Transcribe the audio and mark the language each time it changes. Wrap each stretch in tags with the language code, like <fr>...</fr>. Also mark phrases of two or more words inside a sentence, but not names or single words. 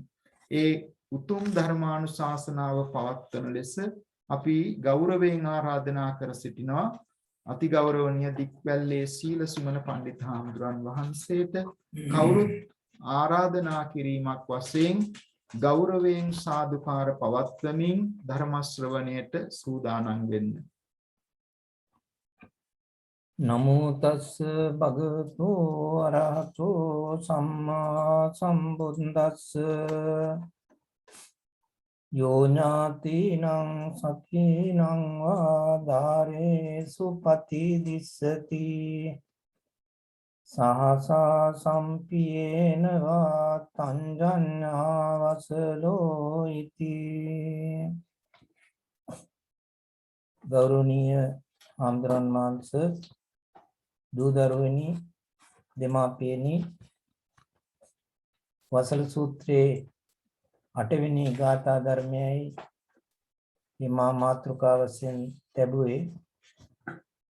<si>ඒ උතුම් ධර්මානුශාසනාව පවත්වන ලෙස අපි ගෞරවයෙන් ආරාධනා කර සිටිනවා අති ගෞරවනීය දික්වැල්ලේ සීල සුමන පඬිත් හාමුදුරන් වහන්සේට කවුරුත් ආරාධනා කිරීමක් වශයෙන් ගෞරවයෙන් සාදුකාර පවත්වමින් ධර්ම ශ්‍රවණයට සූදානම් වෙන්න.</si> <pi>නමෝ තස්ස භගවතු අරහතෝ සම්මා සම්බුද්දස්ස යෝ ඥාතිනං සඛීනං වාදාරේ සුපතිදිස්සති සහසා සම්පියේන වා තංජඤ්ඤා වසලෝ ඉති.</pi> <si>ගෞරවනීය හාමුදුරන් වහන්සේ, දූ දරුවනි, දෙමාපියනි, වසල සූත්‍රයේ 8 වෙනි ගාථා ධර්මයයි මේ මාතෘකාව වශයෙන් ලැබුවේ.</si>